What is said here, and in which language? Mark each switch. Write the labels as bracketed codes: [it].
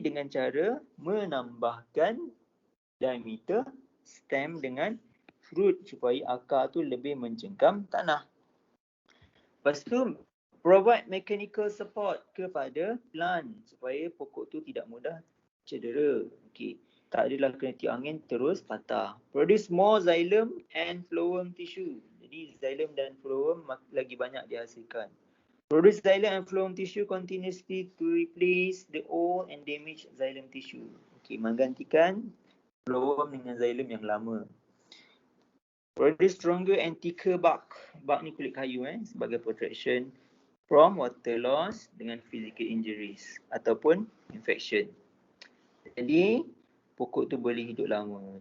[ms] Dengan cara menambahkan diameter stem dengan fruit supaya akar tu lebih mencengkam tanah. Lepas tu [en] provide mechanical support [ms] kepada plant supaya pokok tu tidak mudah cedera. Okey, tak adalah kena tiup angin terus patah. [en] Produce more xylem and phloem tissue. [ms] Jadi xylem dan phloem lagi banyak dihasilkan. [en] Produce xylem and phloem tissue continuously to replace the old and damaged xylem tissue. [ms] Okey, menggantikan phloem dengan xylem yang lama. [en] Produce stronger and thicker bark. Bark [ms] ni kulit kayu sebagai [en] protection from water loss dengan physical injuries ataupun infection. [ms] Jadi pokok tu boleh hidup lama.